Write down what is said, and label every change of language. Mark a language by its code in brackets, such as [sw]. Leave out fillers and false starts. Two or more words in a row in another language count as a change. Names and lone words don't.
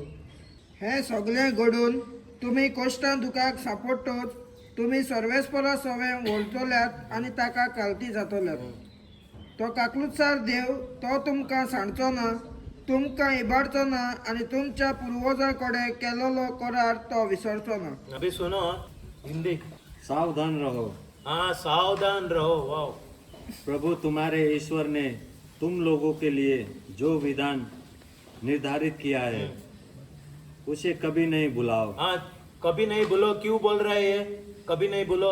[kok] हे सगळे घडून तुमी कश्टां दुखाक सांपडटोच तुमी सर्वेस्परा सवे वळतल्यात आणि ताका कालती जातल्यात. तो काकलुतसार देव तो तुमकां सांडचो ना, तुमकां इबाडचो ना आणि तुमच्या पुर्वजां कडेन केलेलो करार तो विसरचो ना. [hi] अभी सुनो हिंदी. सावधान रहो, हाँ सावधान रहो. वाओ. प्रभु तुम्हारे ईश्वर ने तुम लोगों के लिए जो विधान निर्धारित किया है उसे कभी नहीं भुलाओ. हाँ, कभी नहीं बोलो. क्यों बोल रहा है ये? कभी नहीं बोलो.